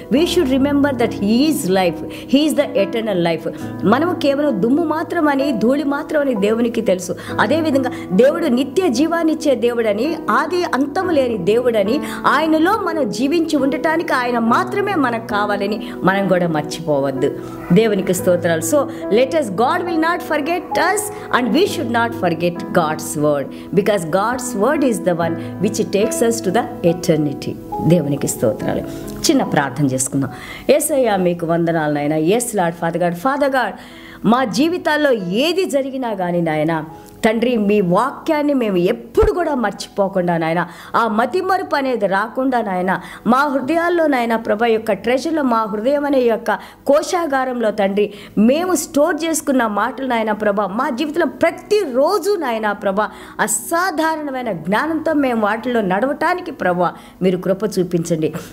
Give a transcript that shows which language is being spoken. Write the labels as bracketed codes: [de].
[en] We should remember that he is life, he is the eternal life. [te] మనము కేవలం దుమ్ము మాత్రమని, ధూళి మాత్రమని దేవునికి తెలుసు. అదేవిధంగా దేవుడు నిత్య జీవాన్నిచ్చే దేవుడని, ఆది అంతము లేని దేవుడని, ఆయనలో మనం జీవించి ఉండటానికి ఆయన మాత్రమే మనకు కావాలని మనం కూడా మర్చిపోవద్దు. దేవునికి స్తోత్రాలు. [en] So let us, God will not forget us and we should not forget God's word, because God's word is the one which takes us to the eternity. [te] దేవునికి స్తోత్రాలు. చిన్న ప్రార్థన చేసుకుందాం. యేసయ్యా మీకు వందనాలు నాయన. [en] yes Lord, father God, [te] మా జీవితాల్లో ఏది జరిగినా కానీ నాయన తండ్రి, మీ వాక్యాన్ని మేము ఎప్పుడు కూడా మర్చిపోకుండా నాయన, ఆ మతిమరుపు అనేది రాకుండా నాయన, మా హృదయాల్లో నాయన ప్రభా యొక్క ట్రెజర్లో, మా హృదయం అనే యొక్క కోశాగారంలో తండ్రి మేము స్టోర్ చేసుకున్న మాటలు నాయన ప్రభా, మా జీవితంలో ప్రతిరోజు నాయన ప్రభా అసాధారణమైన జ్ఞానంతో మేము వాటిలో నడవటానికి ప్రభా మీరు కృప చూపించండి.